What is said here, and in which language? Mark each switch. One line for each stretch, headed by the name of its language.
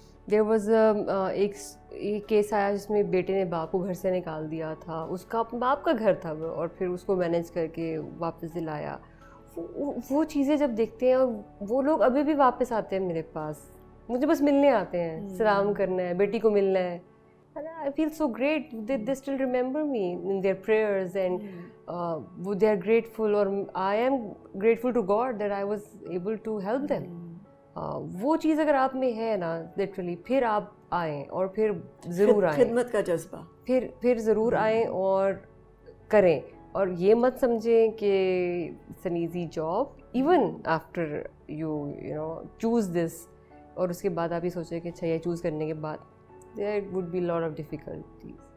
English: there was
Urdu: ایک case آیا جس میں بیٹے نے باپ کو گھر سے نکال دیا تھا, اس کا باپ کا گھر تھا وہ, اور پھر اس کو مینیج کر کے واپس دلایا. وہ چیزیں جب دیکھتے ہیں اور وہ لوگ ابھی بھی واپس آتے ہیں میرے پاس, مجھے بس ملنے آتے ہیں, سلام کرنا ہے, بیٹی کو ملنا ہے.
English: I feel so great. They still remember me in their prayers and they are grateful, or I am grateful to God that I was able to help them.
Urdu: وہ چیز اگر آپ میں ہے نا literally, پھر آپ آئیں اور پھر ضرور آئیں, خدمت کا جذبہ, پھر ضرور آئیں اور کریں. اور یہ مت سمجھیں کہ
English: it's an easy job, even after you know choose this,
Urdu: اور اس کے بعد آپ یہ سوچیں کہ اچھا یہ چوز کرنے کے بعد
English: there would be a lot of difficulties.